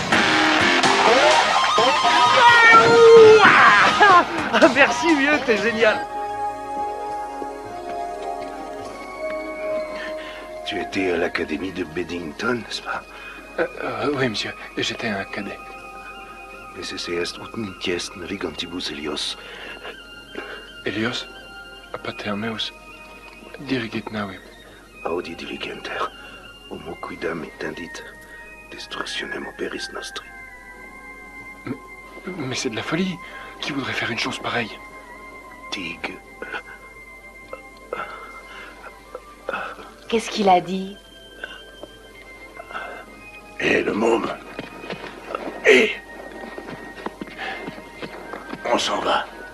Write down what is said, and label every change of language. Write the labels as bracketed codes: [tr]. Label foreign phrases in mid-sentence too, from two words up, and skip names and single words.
[fr] Ah, merci, vieux, t'es génial. Tu étais à l'académie de Beddington, n'est-ce pas? Oui, monsieur. J'étais un cadet. [la] Necesse est ut nunc navigantibus Helios. Helios? Patermeus. Dirigit navim. Audi diligenter. Homo quidam intendit. Destructionem operis nostri. [fr] Mais c'est de la folie. Qui voudrait faire une chose pareille? Tig. Qu'est-ce qu'il a dit? Et le môme. Et on s'en va.